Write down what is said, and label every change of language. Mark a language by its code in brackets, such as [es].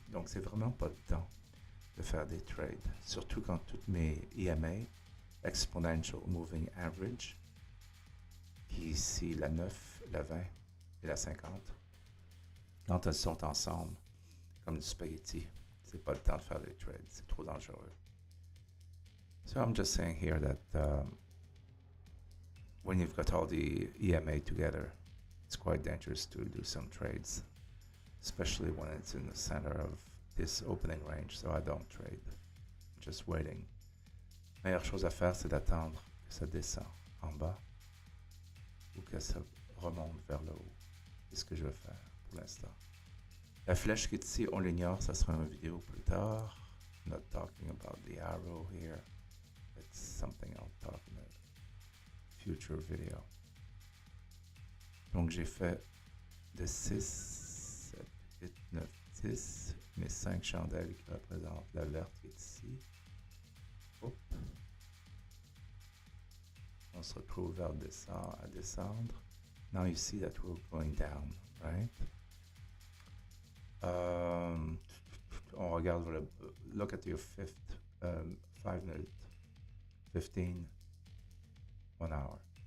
[fr] Donc, c'est vraiment pas le temps de faire des trades. Surtout quand toutes mes EMA, Exponential Moving Average, qui est ici la 9, la 20 et la 50, quand elles sont ensemble, comme du spaghetti, c'est pas le temps de faire des trades. C'est trop dangereux. [en] So I'm just saying here that when you've got all the EMA together, it's quite dangerous to do some trades, especially when it's in the center of this opening range. So I don't trade. I'm just waiting. [fr] La meilleure chose à faire, c'est d'attendre que ça descend en bas ou que ça remonte vers le haut. C'est ce que je vais faire pour l'instant. La flèche qui est ici, on l'ignore, ça sera une vidéo plus tard. [en] I'm not talking about the arrow here. It's something I'll talk in a future video. [fr] Donc j'ai fait de 6, 7, 8, 9, 10, mes 5 chandelles qui représentent la verte qui est ici. Hop. On se retrouve vers à descendre. [en] Now you see that we're going down, right? [fr] On regarde [en] look at your 5 minutes, 15, 1 hour.